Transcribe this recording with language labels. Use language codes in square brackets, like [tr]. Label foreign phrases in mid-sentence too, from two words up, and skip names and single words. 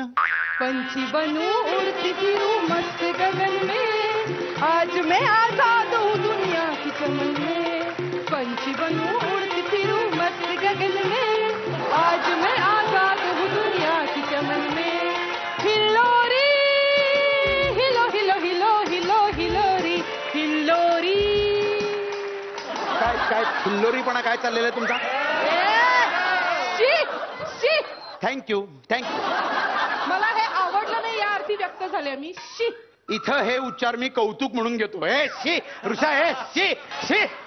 [hi] पंछी बनूं उड़ती फिरूं मस्त गगन में, आज मैं आजाद हूँ दुनिया की चमन में, पंछी बनूं उड़ती फिरूं मस्त गगन में, आज मैं आजाद हूँ दुनिया की चमन में। हिल्लोरी हिलो हिलो हिलो हिलो हिलोरी हिल्लोरी। [mr] काय काय खिल्लोरीपणा काय चाललेला आहे तुमचा? शी शी, [en] thank you thank you. [mr] मला हे आवडलं नाही या अर्थी व्यक्त झाले मी. शी. इथं हे उच्चार मी कौतुक म्हणून घेतो. हे शी ऋषा, हे शी शी.